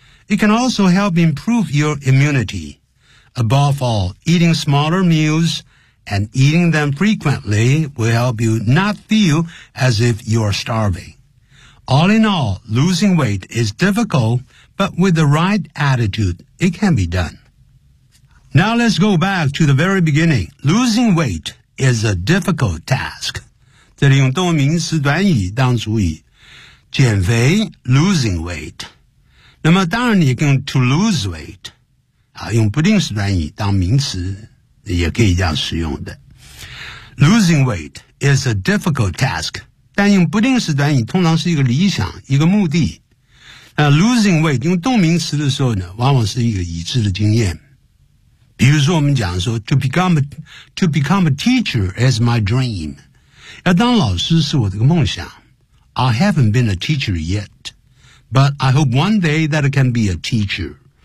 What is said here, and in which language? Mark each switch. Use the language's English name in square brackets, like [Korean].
[English] It can also help improve your immunity. Above all, eating smaller meals and eating them frequently will help you not feel as if you are starving. All in all, losing weight is difficult,But with the right attitude, it can be done. Now let's go back to the very beginning. Losing weight is a difficult task. [Chinese] 这里用动名词短语当主语。减肥 [English] losing weight. [Chinese] 那么当然你可以用 [English] to lose weight. [Chinese] 用不定式短语当名词也可以这样使用的。 [English] Losing weight is a difficult task. [Chinese] 但用不定式短语通常是一个理想，一个目的。 Losing weight, 用动名词的时候呢往往是一个已知的经验。比如说我们讲说 [English] to become a teacher is my dream. [Chinese] 要当老师是我的一个梦想。 [English] I haven't been a teacher yet, but I hope one day that I can be a teacher.